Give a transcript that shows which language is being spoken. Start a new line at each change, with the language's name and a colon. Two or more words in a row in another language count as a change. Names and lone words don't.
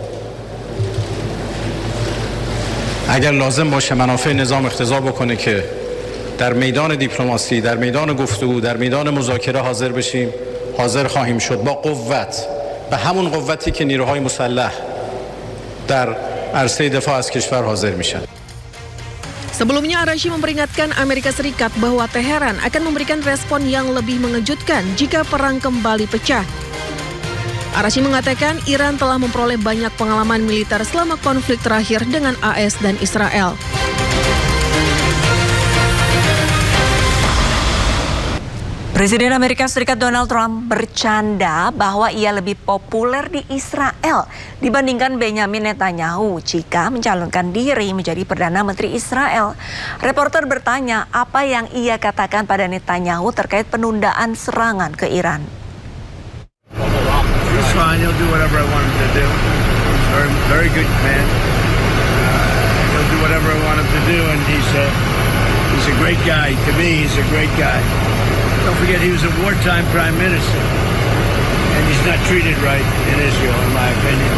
Persian: اگر لازم باشه منافع نظام اقتضا بکنه که در میدان دیپلماسی، در میدان گفتگو، در میدان مذاکره حاضر بشیم، حاضر خواهیم شد با قوت، به همون قوتی که نیروهای مسلح در عرصه دفاع از کشور حاضر میشن.
Indonesian: Sebelumnya Araghchi memperingatkan Amerika Serikat bahwa Teheran akan memberikan respon yang lebih mengejutkan jika perang kembali pecah. Araghchi mengatakan Iran telah memperoleh banyak pengalaman militer selama konflik terakhir dengan AS dan Israel. Presiden Amerika Serikat Donald Trump bercanda bahwa ia lebih populer di Israel dibandingkan Benjamin Netanyahu jika mencalonkan diri menjadi Perdana Menteri Israel. Reporter bertanya apa yang ia katakan pada Netanyahu terkait penundaan serangan ke Iran.
English: He's fine. He'll do whatever I want him to do. Very good man. He'll do whatever I want him to do, and he's a great guy. To me, he's a great guy. Don't forget, he was a wartime prime minister, and he's not treated right in Israel, in my opinion.